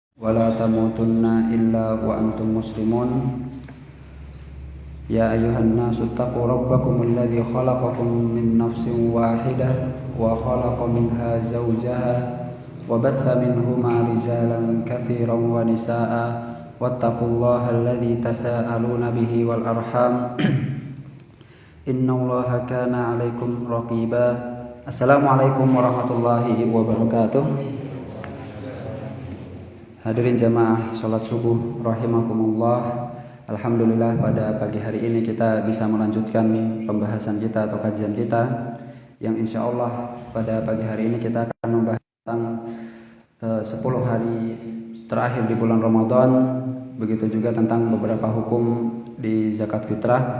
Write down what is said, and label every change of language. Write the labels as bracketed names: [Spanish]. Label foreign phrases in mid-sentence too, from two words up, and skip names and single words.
[Arabic] ولا تموتن إلا وأنتم مسلمون يا أيها الناس اتقوا ربكم الذي خلقكم من نفس واحدة وخلق منها زوجها وبث منهما رجالا كثيرا ونساء واتقوا الله الذي تساءلون به والأرحام إن الله كان عليكم رقيبا. السلام عليكم ورحمة الله وبركاته. [Indonesian] Hadirin jamaah salat subuh rahimakumullah. Alhamdulillah pada pagi hari ini kita bisa melanjutkan pembahasan kita atau kajian kita yang [Arabic] إن شاء الله [Indonesian] pada pagi hari ini kita akan membahas tentang 10 hari terakhir di bulan Ramadan. Begitu juga tentang beberapa hukum di zakat fitrah.